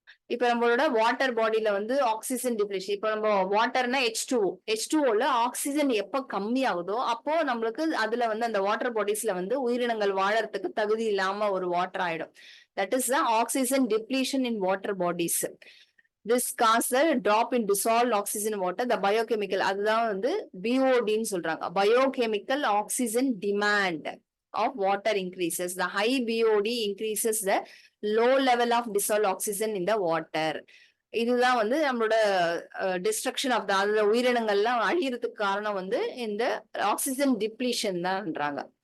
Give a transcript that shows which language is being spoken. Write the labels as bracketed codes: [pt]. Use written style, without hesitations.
[ta] இப்ப நம்மளோட வாட்டர் பாடியில வந்து ஆக்சிஜன் டிப்ளேஷன். இப்ப நம்ம வாட்டர்னா H2O ஆக்சிஜன் எப்ப கம்மி ஆகுதோ அப்போ நம்மளுக்கு அதுல வந்து அந்த வாட்டர் பாடிஸ்ல வந்து உயிரினங்கள் வாழறதுக்கு தகுதி இல்லாம ஒரு வாட்டர் ஆயிடும். [en] That is the oxygen depletion in water bodies. This causes a drop in dissolved oxygen water, the biochemical, [ta] அதுதான் வந்து BOD-ன்னு சொல்றாங்க. [en] Biochemical oxygen demand of water increases. The high BOD increases the low level of dissolved oxygen in the water. [ta] இதுதான் வந்து நம்மளோட destruction of the உயிரினங்கள்லாம் அழியறதுக்கு காரணம் வந்து இந்த oxygen depletion தான்ன்றாங்க.